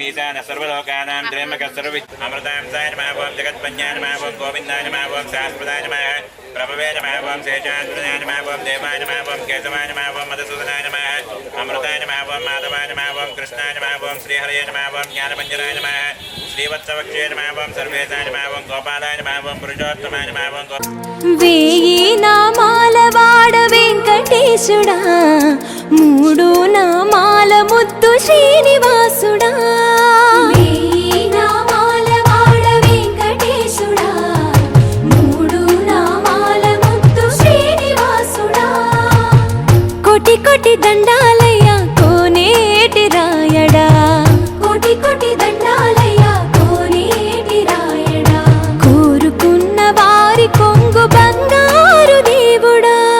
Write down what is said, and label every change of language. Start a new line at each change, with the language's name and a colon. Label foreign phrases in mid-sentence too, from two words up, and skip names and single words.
Sanskrit: ईशानः सर्वलोकानां त्र्यम्बकः सर्वविद्यामृतां साय नमः ओम जगत्पञ्चाय नमः ओम गोविन्दाय नमः ओम शाश्वताय नमः प्रभवे नमः ओम शेषाद्रिनाय नमः ओम देवाय नमः ओम केशवाय नमः ओम मधुसूदनाय नमः अमृताय नमः ओम माधवाय नमः ओम कृष्णाय नमः ओम श्रीहरये नमः ओम ज्ञानपञ्जराय नमः श्रीवत्सवक्षे नमः ओम सर्वेशाय नमः ओम गोपालाय नमः ओम पुरुषोत्तमाय नमः ओम
Telugu: వేయి నామాల వాడ వెంకటేశుడా మూడు నామాల ముద్దు శ్రీనివాసుడా వేయి నామాల వాడ వెంకటేశుడా మూడు నామాల ముద్దు శ్రీనివాసుడా కోటి కోటి దండాలయ్యా కోనేటి రాయడా కోటి కోటి దండాలయ్యా కోనేటి రాయడా కోరుకున్న వారి కొంగు బంగారు దేవుడా